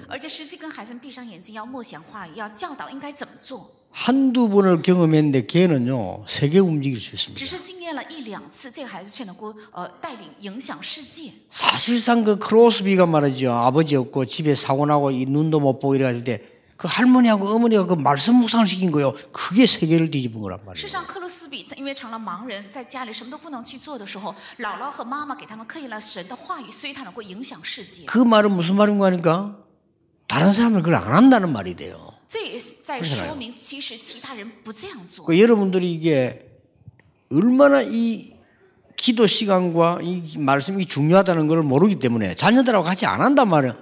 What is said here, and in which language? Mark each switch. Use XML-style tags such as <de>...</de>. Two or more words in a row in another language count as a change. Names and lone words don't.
<zh>而且实际跟孩子们闭上眼睛，要默想话语，要教导应该怎么做。</zh> <ko>한두 번을 경험했는데 걔는요 세계 움직일 수</ko> <zh>只</zh> <ko>있습니다.</ko> <zh>是经验了1-2次，这个孩子却能够带领影响世界。</zh> <ko>사실상 그 크로스비가 말이죠. 아버지 없고 집에 사고 나고 이 눈도 못 보고 이래갈 때 그 할머니하고 어머니가 그 말씀 묵상을 시킨 거예요. 그게 세계를 뒤집은 거란</ko> <zh>事</zh> <ko>말이에요.</ko> <zh>实上，克鲁斯比因为成了盲人，在家里什么都不能去做的时候，姥姥和妈妈给他们刻印了神的话语，所以他能够影响世界。</zh> <ko>그 말은 무슨 말인 거 아닙니까? 다른 사람을 그걸 안 한다는 말이 돼요. 그 여러분들이 이게 얼마나 이 기도 시간과 이 말씀이 중요하다는 걸 모르기 때문에 자녀들하고 같이 안 한단 말이에요.</ko>